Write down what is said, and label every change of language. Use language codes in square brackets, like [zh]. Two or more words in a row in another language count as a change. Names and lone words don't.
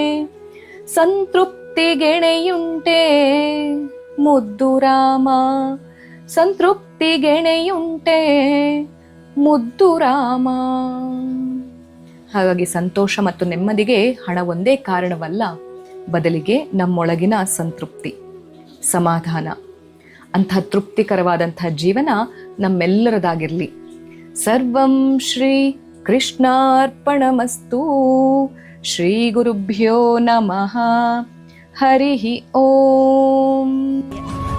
[kn] ಸಂತೃಪ್ತಿಗೆಣೆಯುಂಟೆ ಮುದ್ದು ರಾಮ, ಸಂತೃಪ್ತಿಗೆಣೆಯುಂಟೆ ಮುದ್ದು ರಾಮ. ಹಾಗಾಗಿ ಸಂತೋಷ ಮತ್ತು ನೆಮ್ಮದಿಗೆ ಹಣ ಒಂದೇ ಕಾರಣವಲ್ಲ, ಬದಲಿಗೆ ನಮ್ಮೊಳಗಿನ ಸಂತೃಪ್ತಿ, ಸಮಾಧಾನ, ಅಂಥ ತೃಪ್ತಿಕರವಾದಂಥ ಜೀವನ ನಮ್ಮೆಲ್ಲರದಾಗಿರಲಿ. [sa] ಸರ್ವಂ ಶ್ರೀ ಕೃಷ್ಣಾರ್ಪಣಮಸ್ತು. ಶ್ರೀ ಗುರುಭ್ಯೋ ನಮಃ. ಹರಿ ಓಂ.